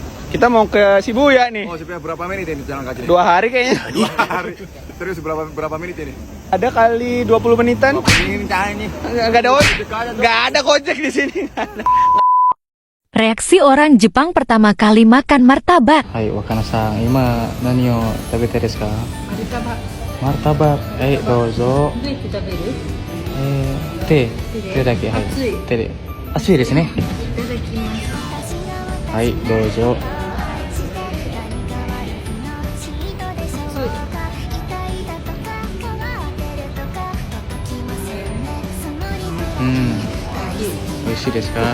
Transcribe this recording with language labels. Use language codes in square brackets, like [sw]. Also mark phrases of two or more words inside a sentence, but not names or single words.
[id] Kita mau ke Shibuya nih. Oh, sebenarnya berapa menit ini jalan kaki? 2 hari kayaknya. 2 hari. Terus berapa menit ini? Ada kali 20 menitan. Ini nih. Nggak ada Gojek di sini. Reaksi orang Jepang pertama kali makan martabak. [ja] Hai, わかなさん、今何を食べてですか? Martabak. どうぞ。手だけ。はい。手で. 熱いですね. はい、どうぞ. 美味しいですか?